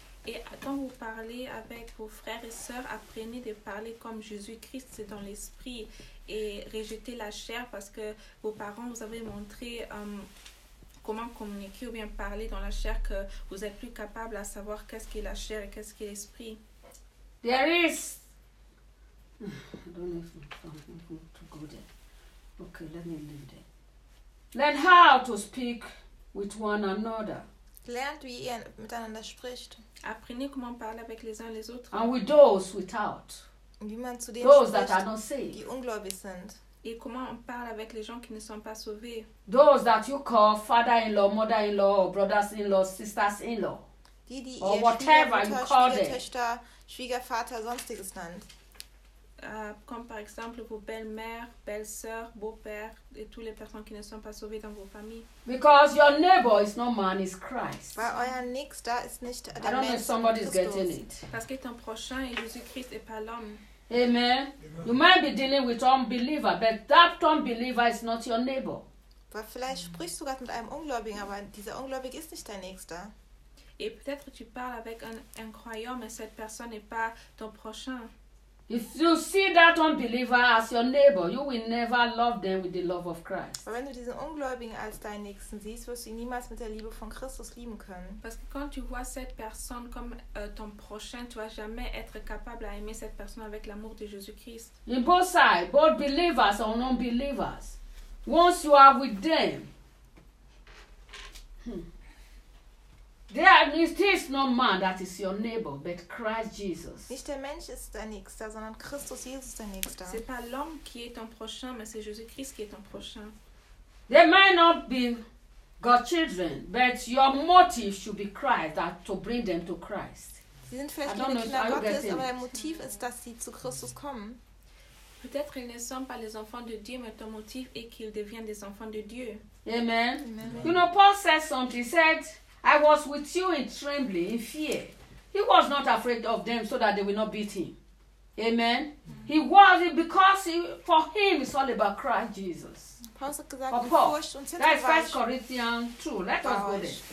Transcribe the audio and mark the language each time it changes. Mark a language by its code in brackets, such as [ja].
[fr] Et quand vous parlez avec vos frères et sœurs, apprenez de parler comme Jésus-Christ, c'est dans l'esprit, et rejetez la chair parce que vos parents vous avaient montré comment communiquer ou bien parler dans la chair, que vous êtes plus capable à savoir qu'est-ce qui est la chair et qu'est-ce qui est l'esprit. [en] There is. I don't know if I'm going to go there. Okay, let me leave there. Learn how to speak with one another. [de] Lernt, wie ihr miteinander spricht. [fr] Apprenez comment parler avec les uns les autres. [en] And with those without. [de] Wie man zu denen [en] those [de] spricht, [en] that are not saved. [de] Die ungläubig sind. [fr] Et comment on parle avec les gens qui ne sont pas sauvés. [en] Those that you call father-in-law, mother-in-law, brothers-in-law, sisters-in-law. [de] Die [en] or whatever you call them. [de] Schwiegertöchter, Schwiegervater, sonstiges nennt. [fr] Comme par exemple vos belles-mères, belles-sœurs, beaux-pères et toutes les personnes qui ne sont pas sauvées dans vos familles. [en] Because your neighbor is not man, is Christ. [de] Weil euer Nächster ist nicht der Mensch. [en] I don't know if somebody's getting it. [fr] Parce que ton prochain est Jésus-Christ et pas l'homme. [en] Amen. You might be dealing with unbeliever, but that unbeliever is not your neighbor. [de] Weil vielleicht sprichst du gerade mit einem Ungläubigen, aber dieser Ungläubige ist nicht dein Nächster. [fr] Et peut-être tu parles avec un croyant, mais cette personne n'est pas ton prochain. [en] If you see that unbeliever as your neighbor, you will never love them with the love of Christ. [de] Aber wenn du diesen Ungläubigen als deinen Nächsten siehst, wirst du ihn niemals mit der Liebe von Christus lieben können. [fr] Parce que quand tu vois cette personne comme ton prochain, tu vas jamais être capable à aimer cette personne avec l'amour de Jésus-Christ. [en] In both sides, both believers and unbelievers, once you are with them, there is no man that is your neighbor, but Christ Jesus. [de] Nicht der Mensch ist dein Nächster, sondern Christus Jesus ist dein Nächster. [fr] C'est pas l'homme qui est ton prochain, mais c'est Jésus-Christ qui est ton prochain. [en] They might not be God's children, but your motive should be Christ, that to bring them to Christ. [de] Sie sind vielleicht keine Kinder Gottes, aber dein Motiv ist, dass sie zu Christus kommen. [fr] Peut-être ils ne sont pas les enfants de Dieu, mais ton motif est qu'ils deviennent des enfants de Dieu. [en] Amen. Amen. You know, Paul said something. He said, I was with you in trembling, in fear. He was not afraid of them so that they will not beat him. Amen. Mm-hmm. He was, because for him, it's all about Christ Jesus. Paul, that is 1 Corinthians 2. Let us go there.